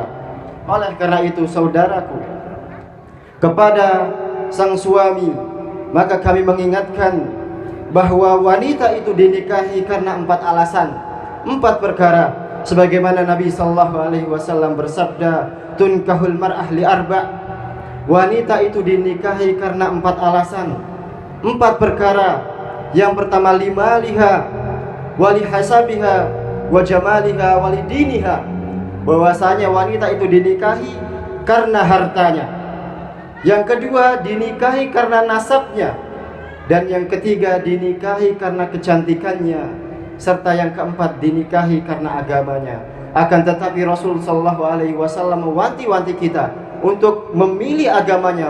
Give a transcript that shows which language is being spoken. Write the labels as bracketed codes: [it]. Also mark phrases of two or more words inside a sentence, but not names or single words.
[id] Oleh karena itu, saudaraku, kepada sang suami, maka kami mengingatkan bahwa wanita itu dinikahi karena 4 alasan, 4 perkara. Sebagaimana Nabi [ar] صلى الله عليه وسلم [id] bersabda, [ar] "تنكح المرأة لأربع'." [id] Wanita itu dinikahi karena 4 alasan, 4 perkara. Yang pertama, [ar] لمالها ولحسبها وجمالها ولدينها. [id] Bahwasanya wanita itu dinikahi karena hartanya. Yang kedua, dinikahi karena nasabnya. Dan yang ketiga, dinikahi karena kecantikannya. Serta yang keempat, dinikahi karena agamanya. Akan tetapi Rasul [ar] صلى الله عليه وسلم [id] mewanti-wanti kita untuk memilih agamanya.